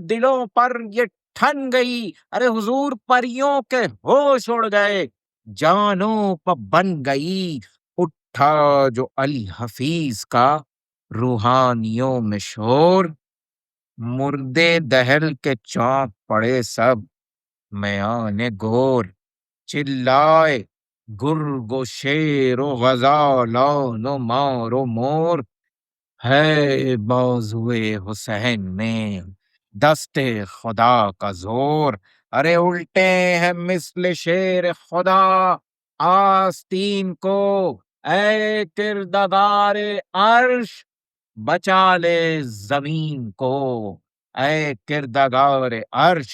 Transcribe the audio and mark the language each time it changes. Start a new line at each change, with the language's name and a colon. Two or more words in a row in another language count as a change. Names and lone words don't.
Urdu: دلوں پر یہ ٹھن گئی، ارے حضور پریوں کے ہوش اڑ گئے، جانوں پہ بن گئی، اٹھا جو علی حفیظ کا روحانیوں میں شور، مردے دہل کے چونک پڑے سب میان گور، چلائے گرگ و شیر و غزالان و مار و مور، ہے بازوئے حسین میں دست خدا کا زور، ارے الٹے ہیں مثل شیر خدا آستین کو، اے کردگار عرش بچا لے زمین کو، اے کردگار عرش